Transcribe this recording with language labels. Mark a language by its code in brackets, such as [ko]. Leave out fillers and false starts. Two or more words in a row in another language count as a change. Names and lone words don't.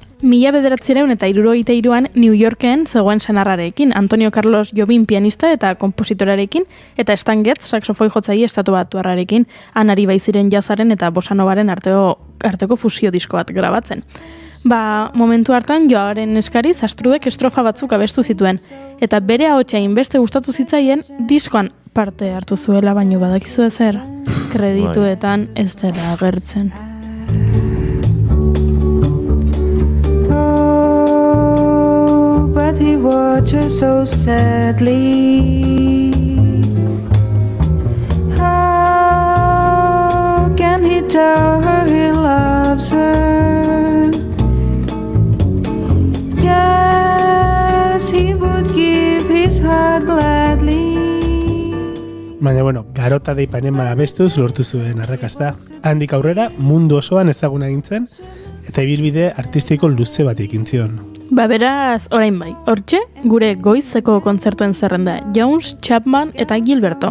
[eu] 1973an New Yorken zegoen senarrarekin, Antonio Carlos Jobim pianista eta kompositorarekin, eta Stan Getz saxofoi jotzaile estatubatuarrarekin, anari baiziren jazaren eta bossanovaren arteko fusio disko bat grabatzen. Momentu hartan Joaoren eskariz Astrudek estrofa batzuk abestu zituen, eta bere ahotsa inbeste gustatu zitzaien diskoan parte hartu zuela, baino badakizu ezer, kredituetan ez dela agertzen. [en] Oh, but he watches so sadly. How can he tell her he loves her? Yes, he would give his heart gladly. [eu] Baina, Garota de Ipanema abestuz lortu zuen arrakasta. Handik aurrera mundu osoan ezaguna gintzen, eta ibilbide artistiko luze bat ekin zion. Beraz, orain bai, hortxe, gure goizeko kontzertuen zerrenda, Jones, Chapman eta Gilberto.